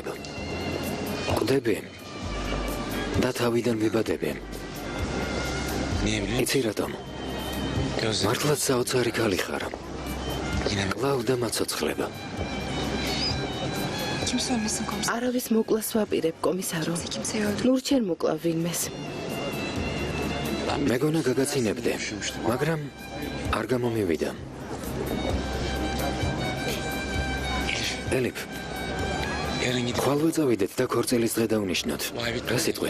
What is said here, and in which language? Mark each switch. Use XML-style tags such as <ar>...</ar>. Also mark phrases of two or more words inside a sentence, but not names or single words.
<ka>ყვდები და თავიდან ვიბადები.</ka> <tr>niye biliyor musun?</tr> <ka>იცი რატომ?</ka> <tr>Gözlerim</tr> <ka>მართლაც საოცარი ქალი ხარ.</ka> <tr>yine</tr> <ka>კლავ და მაცოცხლება.</ka> <tr>Kimse ölmesin komiser.</tr> <ka>არავის მოკლას ვაპირებ, კომისარო.</ka> <tr>Kimseyi öldür.</tr> <ka>ნურჩენ მოკლავ ვინმეს. მეგონა გაგაცინებდე, მაგრამ არ გამომივიდა. ელიფ,</ka> <tr>yarın gidip</tr> <ka>ხვალ ვეწავიდეთ და ქორწილის დღე დავნიშნოთ.</ka> <tr>vay bir</tr> <ka>რა სიტყვი?</ka>